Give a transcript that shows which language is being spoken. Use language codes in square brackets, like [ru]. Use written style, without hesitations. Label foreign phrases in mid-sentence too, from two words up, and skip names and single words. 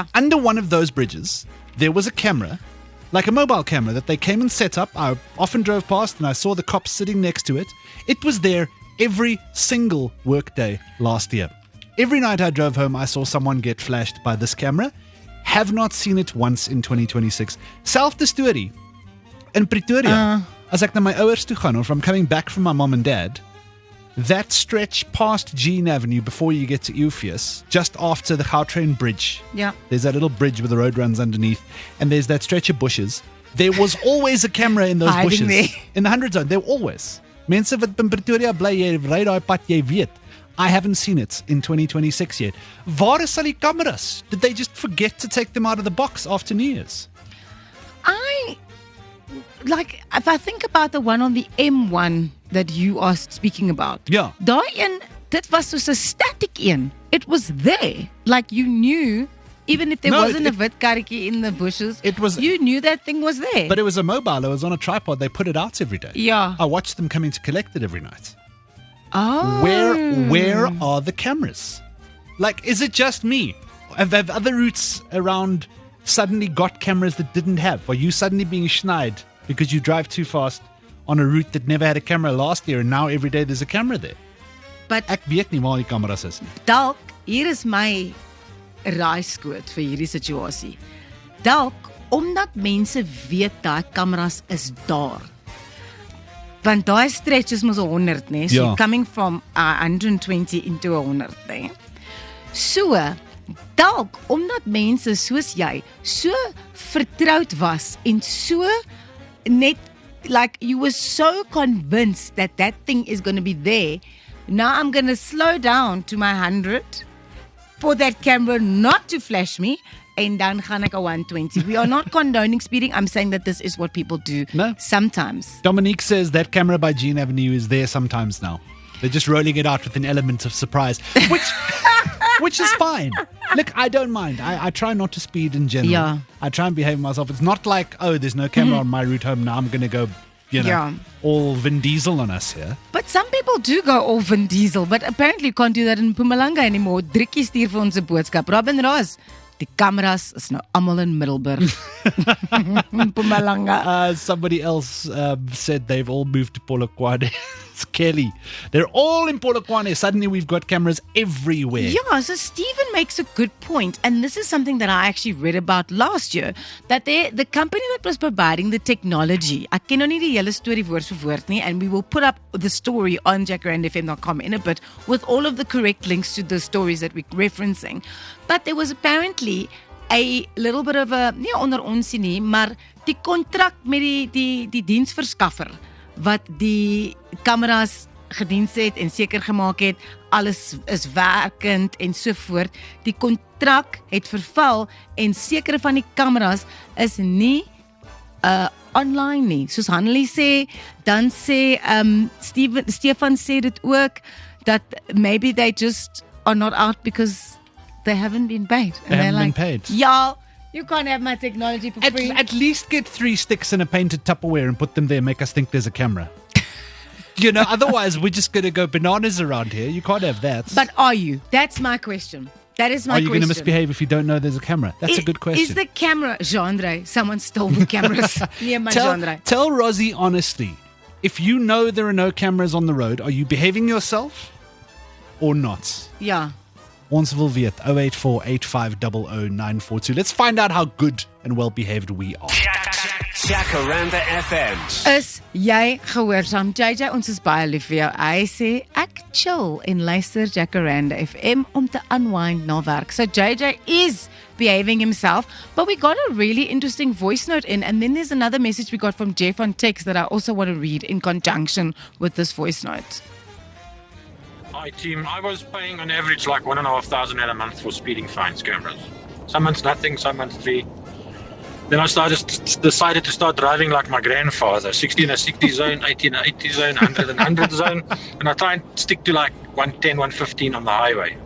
[en] Under one of those bridges, there was a camera, like a mobile camera that they came and set up. I often drove past and I saw the cops sitting next to it. It was there every single workday last year. Every night I drove home, I saw someone get flashed by this camera. Have not seen it once in 2026. [af] Selfde story. In Pretoria, as ek na my ouers toe gaan, [en] or if I'm coming back from my mom and dad, that stretch past Jean Avenue before you get to Eupheus, just after the Gautrain Bridge. Yeah. There's that little bridge where the road runs underneath, and there's that stretch of bushes. There was always a camera in those Hiding bushes. there. In the 100 zone, there always. [af] Mense wat in Pretoria bly, jy ry daai pad, jy weet. [en] I haven't seen it in 2026 yet. [af] Waar is al die cameras? [en] Did they just forget to take them out of the box after New Year's? If I think about the one on the M1 that you are speaking about. [af] Ja. Daai een, dit was soos 'n static een. [en] It was there. Like you knew, even if there wasn't a [af] wit karretjie [en] in the bushes, you knew that thing was there. But it was a mobile. It was on a tripod. They put it out every day. Yeah. I watched them coming to collect it every night. Oh. Where are the cameras? Like, is it just me? Have other routes around suddenly got cameras that didn't have? Are you suddenly being schneid because you drive too fast on a route that never had a camera last year and now every day there's a camera there? But [af] Ek weet nie waar die kameras is nie. dalk, hier is my raaiskoot vir hierdie situasie. Dalk, omdat mense weet daai kameras is daar. Want daai stretch is mos 100, né? So Ja. [en] you're coming from 120 into 100, [af] né? So, dalk, omdat mense soos jy so vertroud was en so net, [en] like, you were so convinced that that thing is going to be there, now I'm going to slow down to my 100 for that camera not to flash me, and [af] dan gaan ek 120. [en] We are not condoning speeding. I'm saying that this is what people do sometimes. Dominique says that camera by Jean Avenue is there sometimes now. They're just rolling it out with an element of surprise, which is fine. Look, I don't mind. I try not to speed in general. Yeah. I try and behave myself. It's not like, oh, there's no camera on my route home. Now I'm going to go, all Vin Diesel on us here. But some people do go all Vin Diesel, but apparently you can't do that in Mpumalanga anymore. [af] Driekie stuur vir ons 'n boodskap. Robin Ross, die kameras is nou almal in Middelburg. Mpumalanga. [en] Somebody else said they've all moved to Polokwane. It's Kelly. They're all in Polokwane. Suddenly we've got cameras everywhere. Yeah, so Stephen makes a good point, and this is something that I actually read about last year, that the company that was providing the technology, [af] ek ken nou nie die hele storie woord vir woord nie, [en] and we will put up the story on jackarandfm.com in a bit with all of the correct links to the stories that we're referencing. But there was apparently a little bit of a, [af] nie onder ons nie, maar die kontrak met die diensverskaffer wat die kameras gediens het en seker gemaak het alles is werkend en so voort. Die kontrak het verval en sekere van die kameras is nie online nie. Soos Hanlie sê, dan sê Stefan sê dit ook dat [en] maybe they just are not out because they haven't been paid. They haven't been paid. Yeah, you can't have my technology for free. At least get 3 sticks and a painted Tupperware and put them there and make us think there's a camera. Otherwise we're just going to go bananas around here. You can't have that. But are you? That's my question. That is my question. Are you going to misbehave if you don't know there's a camera? That's a good question. Is the camera genre? Someone stole the cameras near my genre. Tell Rosie honestly, if you know there are no cameras on the road, are you behaving yourself or not? Yeah. [af] Ons wil weet, 084-8500942. [en] Let's find out how good and well behaved we are. Jacaranda FM. [af] Is jy gehoorsaam? JJ, ons is baie lief vir jou. Hy sê ek chill en luister Jacaranda FM om te unwind na werk. [en] So JJ is behaving himself, but we got a really interesting voice note in, and then there's another message we got from Jeff on text that I also want to read in conjunction with this voice note. Hi team, I was paying on average like 1,500 a month for speeding fines cameras. Some months nothing, some months 3. Then I decided to start driving like my grandfather, 60 in a 60 zone, 80 in a 80 zone, 100 in a 100 zone, and I try and stick to like 110, 115 on the highway.